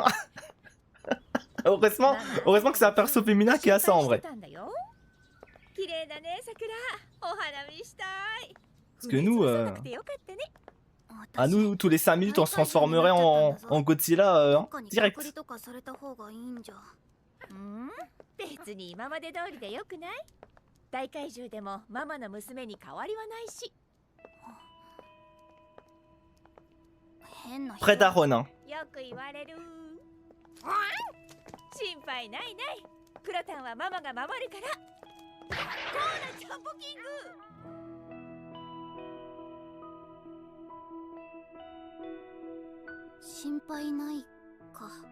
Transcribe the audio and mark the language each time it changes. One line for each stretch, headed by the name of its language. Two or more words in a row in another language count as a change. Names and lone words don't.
French: heureusement que c'est un perso féminin qui a ça en vrai. Parce que nous, à nous, tous les 5 minutes, on se transformerait en Godzilla hein, direct.
Japanese: 別に今まで通りでよくない？大怪獣でもママの娘に変わりはないし。
French: Près d'Aaron. Hein.
Japanese: よく言われる。心配ないない。クロタンはママが守るから。コーラチョコキング。心配ないか。